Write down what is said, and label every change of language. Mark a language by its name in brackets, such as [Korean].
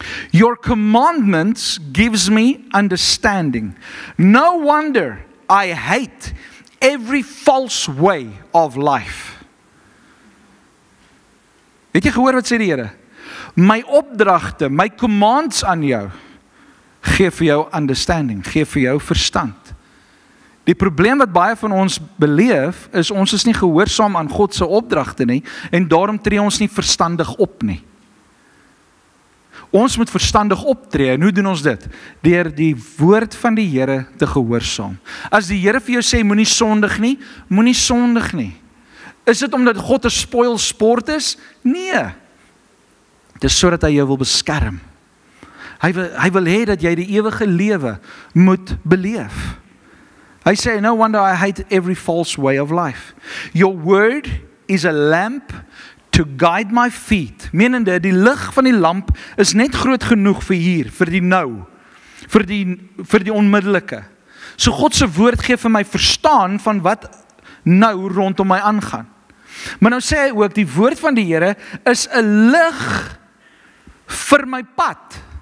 [English] Your commandments gives me understanding. No wonder I hate every false way of life. [Afrikaans] Het jy gehoor wat sê die Here? My opdragte, my commands aan jou, gee vir jou understanding, gee vir jou verstand. Die probleem wat baie van ons beleef, is ons is nie gehoorsaam aan God se opdragte nie, en daarom tree ons nie verstandig op nie. Ons moet verstandig optree, en hoe doen ons dit? Deur die woord van die Here te gehoorsaam. As die Here vir jou sê, moenie sondig nie, moenie sondig nie. Is dit omdat God 'n spoil sport is? Nee. Dit is sodat hy jou wil beskerm. Hy wil hê dat jy die ewige lewe moet beleef. Hy sê, [English] no wonder I hate every false way of life. Your word is a lamp to guide my feet. [Afrikaans] Menende, die lig van die lamp is net groot genoeg vir hier, vir die nou, vir die onmiddellike. So God se woord gee vir my verstaan van wat nou rondom my aangaan. Maar nou sê hy ook, die woord van die Here is 'n lig vir my pad.